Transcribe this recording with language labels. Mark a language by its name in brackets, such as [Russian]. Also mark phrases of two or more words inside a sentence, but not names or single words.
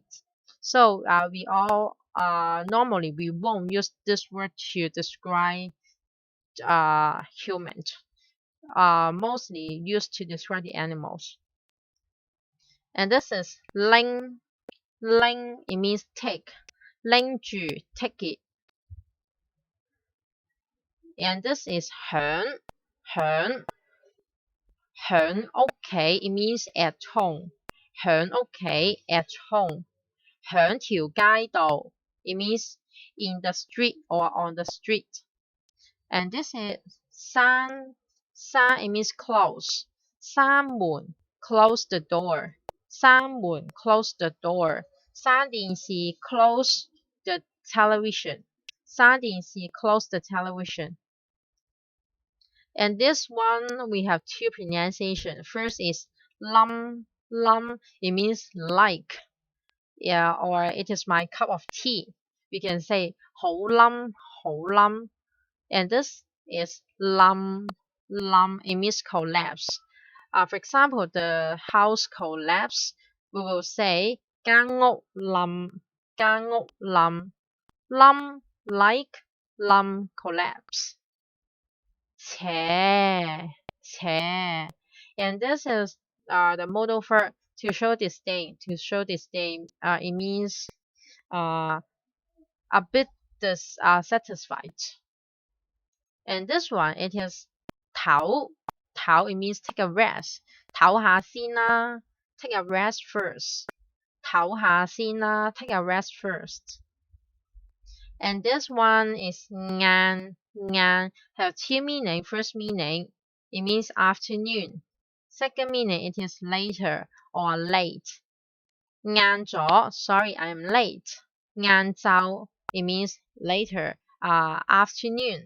[English] So we all normally we won't use this word to describe humans. Mostly used to describe the animals. And this is ling. Ling, it means take. [Cantonese] 拎住 [English] take it. And this is [Cantonese] 響響響屋企 [English] it means at home. [Cantonese] 響屋企 [English] at home. [Cantonese] 響條街道 [English] it means in the street or on the street. And this is [Cantonese] 閂閂 [English] it means close. [Cantonese] 閂門 [English] close the door. [Cantonese] 閂門 [English] close the door. [Cantonese] 閂電視 [English] close the television. [Cantonese] 閂電視 [English] close the television. And this one we have two pronunciation. First is lum lum. It means like. Yeah, or it is my cup of tea. We can say [Cantonese] 好冧好冧. [English] And this is lum lum. It means collapse. For example, the house collapse. We will say [Cantonese] 間屋冧間屋冧. [English] Lum like lum collapse. [Cantonese] 斜斜. [English] And this is the modal verb to show disdain. To show disdain, it means a bit dissatisfied. And this one, it is [Cantonese] 唞唞. [English] It means take a rest. [Cantonese] 唞下先啦. [English] Take a rest first. [Cantonese] 唞下先啦. [English] Take a rest first. And this one is ngan. Ngan have two meaning. First meaning, it means afternoon. Second meaning, it is later or late. [Cantonese] 晏咗, [English] sorry, I am late. [Cantonese] 晏晝, [English] it means later, afternoon.